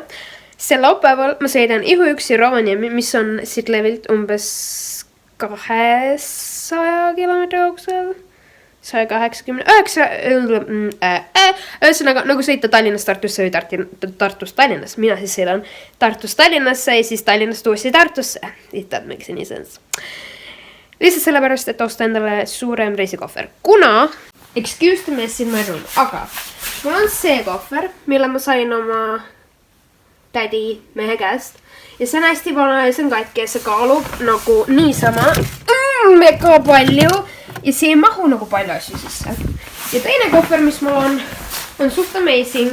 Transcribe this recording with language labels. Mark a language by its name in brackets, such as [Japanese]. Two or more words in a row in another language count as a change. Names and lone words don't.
[Estonian] Sel laupäeval ma sõidan ihuüksi Rovaniemi, mis on siit Levilt umbes 200 kilomeetri kaugusel. 189, ühesõnaga nagu sõita Tallinnast Tartusse või Tartust Tallinnas. Mina siis sõidan Tartust Tallinnasse ja siis Tallinnast uuesti Tartusse. [English] If that makes any sense. [Estonian] Lihtsalt sellepärast, et osta endale suurem reisikohver. Kuna, [English] excuse the mess in my room, [Estonian] aga mul on see kohver, mille ma sain oma tädi mehe käest. Ja see on hästi vana ja see on katki ja see kaalub nagu niisama mega palju. Ja see ei mahu nagu palju asju sisse. Ja teine kohver, mis mul on suht amazing.